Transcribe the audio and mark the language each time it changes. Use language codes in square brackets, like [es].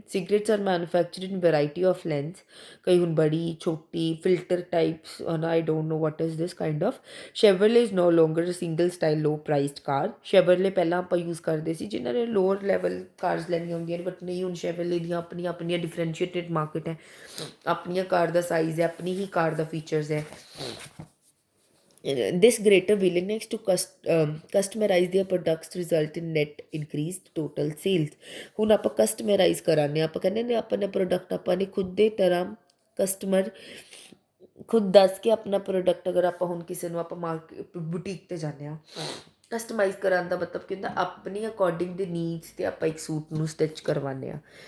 [en] cigarettes are manufactured in variety of length, [pa] ਕਈ ਹੁਣ ਬੜੀ ਛੋਟੀ [en] Filter types, I don't know what is this kind of. Chevrolet is no longer single style low priced car. [pa] ਸ਼ੈਵਰਲੇ ਪਹਿਲਾਂ ਆਪਾਂ use ਕਰਦੇ ਸੀ ਜਿਨ੍ਹਾਂ ਨੇ ਲੋਅਰ ਲੈਵਲ ਕਾਰਸ ਲੈਣੀਆਂ ਹੁੰਦੀਆਂ ਨੇ, ਬਟ ਨਹੀਂ, ਹੁਣ ਸ਼ੈਵਰਲੇ ਦੀਆਂ ਆਪਣੀਆਂ ਡਿਫਰੈਂਸ਼ੀਏਟਿਡ ਮਾਰਕੀਟ ਹੈ, ਆਪਣੀਆਂ ਕਾਰ ਦਾ ਸਾਈਜ਼ ਹੈ, ਆਪਣੀ ਹੀ ਕਾਰ ਦਾ ਫੀਚਰਸ ਹੈ। [en] This greater willingness to customize their products result in net increased total sales. [pa] ਹੁਣ ਆਪਾਂ ਕਸਟਮਰਾਈਜ਼ ਕਰਾਂਗੇ, ਆਪਾਂ ਕਹਿੰਦੇ ਨੇ ਆਪਣੇ ਪ੍ਰੋਡਕਟ ਆਪਾਂ ਨੇ ਖੁਦ ਦੇ ਤਰ੍ਹਾਂ ਕਸਟਮਰ ਖੁਦ ਦੱਸ ਕੇ ਆਪਣਾ ਪ੍ਰੋਡਕਟ, ਅਗਰ ਆਪਾਂ ਹੁਣ ਕਿਸੇ ਨੂੰ ਆਪਾਂ ਮਾਰਕੀਟ ਬੁਟੀਕ 'ਤੇ ਜਾਂਦੇ ਹਾਂ, ਕਸਟਮਾਈਜ਼ ਕਰਾਉਣ ਦਾ ਮਤਲਬ ਕੀ ਹੁੰਦਾ, ਆਪਣੀ ਅਕੋਰਡਿੰਗ ਦੇ ਨੀਡਸ 'ਤੇ ਆਪਾਂ ਇੱਕ ਸੂਟ ਨੂੰ ਸਟਿਚ ਕਰਵਾਉਂਦੇ ਹਾਂ।